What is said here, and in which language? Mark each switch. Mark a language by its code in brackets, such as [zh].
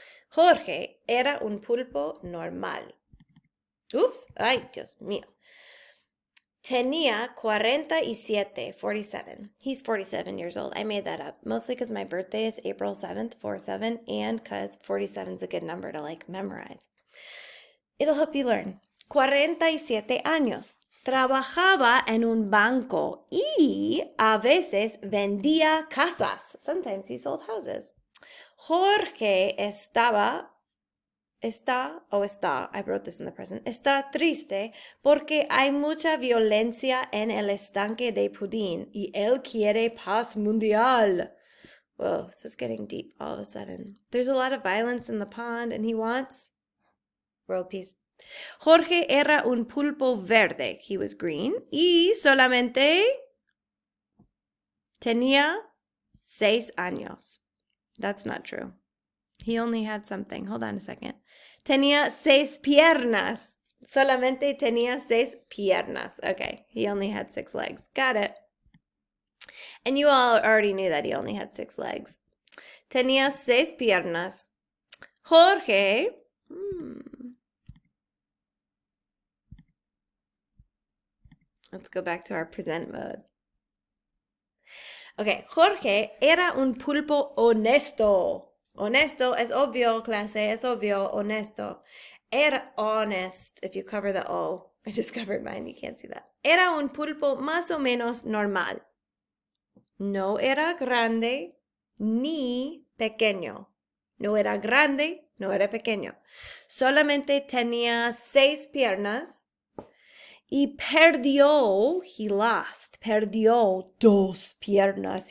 [es] Jorge era un pulpo normal. [en] Oops, [es] ay, Dios mío. Tenía 47. [en] He's 47 years old. I made that up, mostly because my birthday is April 7th, 47, and because 47 is a good number to memorize. It'll help you learn. [es] 47 años. Trabajaba en un banco y a veces vendía casas. [en] Sometimes he sold houses. [es] Jorge está, [en] I wrote this in the present, [es] está triste porque hay mucha violencia en el estanque de pudín y él quiere paz mundial. [en] Whoa, this is getting deep all of a sudden. There's a lot of violence in the pond and he wants world peace. [es] Jorge era un pulpo verde. [en] He was green. [es] Y solamente tenía 6 años. [en] That's not true. He only had something. Hold on a second. [es] Tenía 6 piernas. Solamente tenía 6 piernas. [en] Okay, he only had 6 legs. Got it. And you all already knew that he only had 6 legs. [es] Tenía 6 piernas. [en] Jorge. Let's go back to our present mode. [es] Okay, Jorge era un pulpo honesto. Honesto es obvio, clase, es obvio, honesto. [en] Era honest, if you cover the O. I just covered mine, you can't see that. [es] Era un pulpo más o menos normal. No era grande ni pequeño. No era grande, no era pequeño. Solamente tenía 6 piernas. Y perdió, [en] he lost. [es] Perdió 2 piernas.